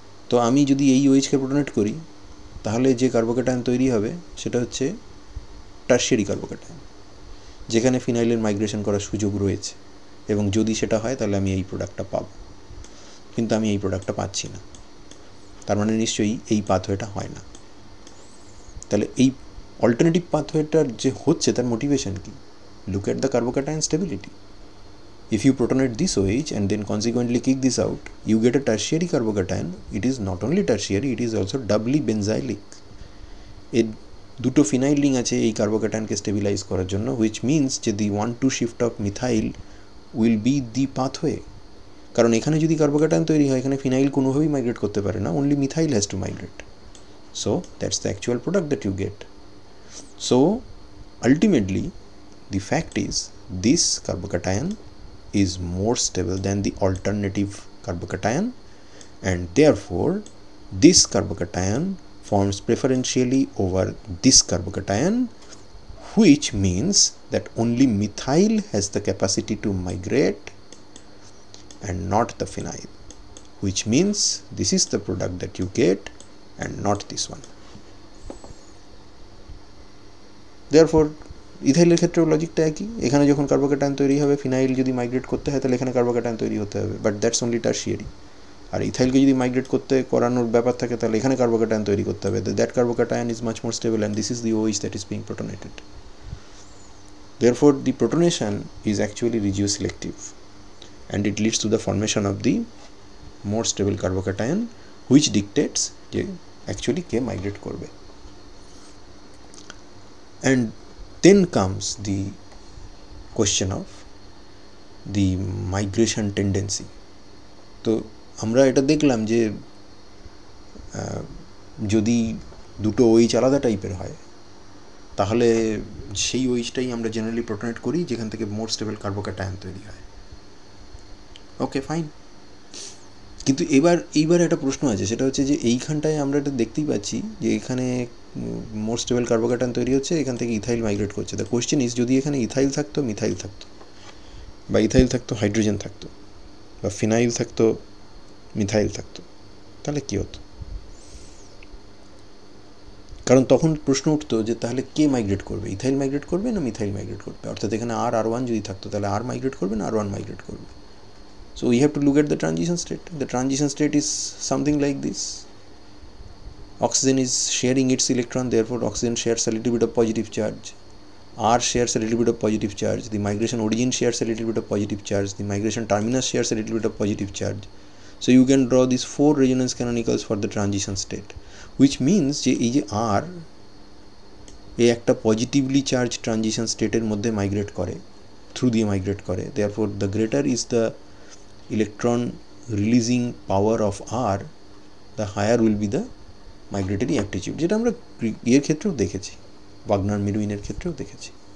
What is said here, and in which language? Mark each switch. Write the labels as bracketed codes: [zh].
[bn] তো আমি যদি এই ওইচকে প্রোটনেট করি তাহলে যে কার্বোক্যাটায়ন তৈরি হবে সেটা হচ্ছে টারশিয়ারি কার্বোক্যাটায়ন, যেখানে ফিনাইলের মাইগ্রেশন করার সুযোগ রয়েছে, এবং যদি সেটা হয় তাহলে আমি এই প্রোডাক্টটা পাবো। কিন্তু আমি এই প্রোডাক্টটা পাচ্ছি না, তার মানে নিশ্চয়ই এই পাথওয়েটা হয় না। তাহলে এই অল্টারনেটিভ পাথওয়েটার যে হচ্ছে তার মোটিভেশন কি? [en] Look at the carbocation stability. If you protonate this OH and then consequently kick this out, you get a tertiary carbocation. It is not only tertiary, it is also doubly benzylic. [bn] এর দুটো phenyl ring আছে এই কার্বোক্যাটায়নকে stabilise করার জন্য, which means যে [en] the 1,2 shift of methyl will be the pathway. [bn] কারণ এখানে যদি কার্বোক্যাটায়ন তৈরি হয় এখানে ফিনাইল কোনোভাবেই মাইগ্রেট করতে পারে না, [en] only methyl has to migrate. So that's the actual product that you get. So ultimately the fact is this carbocation is more stable than the alternative carbocation, and therefore this carbocation forms preferentially over this carbocation, which means that only methyl has the capacity to migrate and not the phenyl, which means this is the product that you get and not this one. [bn] Therefore ইথাইলের ক্ষেত্রেও লজিকটা একই। এখানে যখন carbocation তৈরি হবে, phenyl যদি migrate করতে হয় তাহলে এখানে কার্বোক্যাটায়ন তৈরি হতে হবে, [en] But that's only tertiary. [bn] আর ইথাইলকে যদি মাইগ্রেট করানোর ব্যাপার থাকে তাহলে এখানে কার্বোক্যাটায়ন তৈরি করতে হবে। [en] That carbocation is much more stable and this is the OH that is being protonated. Therefore the protonation is actually regioselective and it leads to the formation of the more stable carbocation, which dictates যে actually [bn] কে migrate করবে। [en] And then comes the question of the migration tendency. [bn] তো আমরা এটা দেখলাম যে যদি দুটো OH আলাদা টাইপের হয় তাহলে সেই OHটাই আমরা জেনারেলি প্রোটনেট করি যেখান থেকে মোর স্টেবল কার্বোক্যাটায়ন তৈরি হয়। ওকে, ফাইন। কিন্তু এইবার একটা প্রশ্ন আছে, সেটা হচ্ছে যে এইখানটায় আমরা এটা দেখতেই পাচ্ছি যে এখানে মোর স্টেবল কার্বোক্যাটায়ন তৈরি হচ্ছে, এখান থেকে ইথাইল মাইগ্রেট করছে। [en] the question is, [bn] যদি এখানে ইথাইল থাকতো, মিথাইল থাকতো, বা ইথাইল থাকতো হাইড্রোজেন থাকতো, বা ফিনাইল থাকতো মিথাইল থাকতো, তাহলে কী হতো? কারণ তখন প্রশ্ন উঠতো যে তাহলে কে মাইগ্রেট করবে, ইথাইল মাইগ্রেট করবে না মিথাইল মাইগ্রেট করবে? অর্থাৎ এখানে R1 যদি থাকতো তাহলে R মাইগ্রেট করবে না R1 মাইগ্রেট করবে? [en] So we have to look at the transition state. The transition state is something like this. Oxygen is sharing its electron, therefore oxygen shares a little bit of positive charge. R shares a little bit of positive charge. The migration origin shares a little bit of positive charge. The migration terminus shares a little bit of positive charge. So you can draw these 4 resonance canonicals for the transition state, which means [bn] যে এই যে R এই একটা positively charge transition স্টেটের মধ্যে migrate করে, through দিয়ে migrate করে, [en] therefore the greater is the electron releasing power of R, the higher will be the migratory aptitude, [bn] যেটা আমরা এর ক্ষেত্রেও দেখেছি, ওয়াগনার মিরউইনের ক্ষেত্রেও দেখেছি।